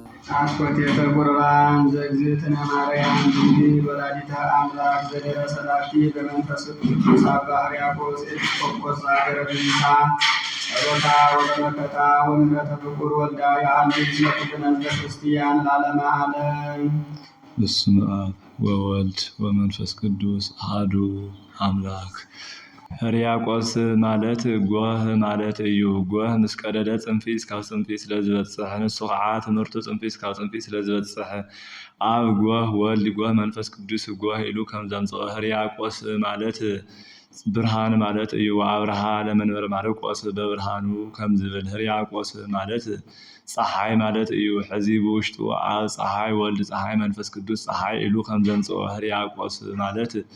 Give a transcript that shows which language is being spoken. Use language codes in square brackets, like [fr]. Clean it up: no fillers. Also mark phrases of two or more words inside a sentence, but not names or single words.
[gez] አስኮቴተ ቁርባን ዘእግዝእትነ ማርያም ድንግል ወላዲተ አምላክ ዘደረ ሰላቲ በመንፈስ ቅዱስ አባ ሕርያቆስ ኤጲስቆጶስ ዘሀገረ ብዝንታ ጸሎታ ወበረከታ ወምሕረተ ፍቁር ወልዳ የአሜን ስለ ኩልነ ሕዝበ ክርስቲያን ለዓለመ ዓለም። በስመ አብ ወወልድ ወመንፈስ ቅዱስ አሐዱ አምላክ። [ti] ሕርያቆስ ማለት ጎህ ማለት እዩ። ጎህ ምስ ቀደደ ጽንፊ እስካብ ጽንፊ ስለ ዝበጽሕ ንሱ ከዓ ትምህርቱ ጽንፊ እስካብ ጽንፊ ስለ ዝበጽሕ ኣብ ጎህ ወልድ ጎህ መንፈስ ቅዱስ ጎህ ኢሉ ከም ዘምጽኦ ሕርያቆስ ማለት ብርሃን ማለት እዩ። [gez] አብርሃ ለመንበረ ማርቆስ በብርሃኑ [ti] ከም ዝብል ሕርያቆስ ማለት ፀሓይ ማለት እዩ። ሕዚ ብውሽጡ ኣብ ፀሓይ ወልድ ፀሓይ መንፈስ ቅዱስ ፀሓይ ኢሉ ከም ዘምጽኦ ሕርያቆስ ማለት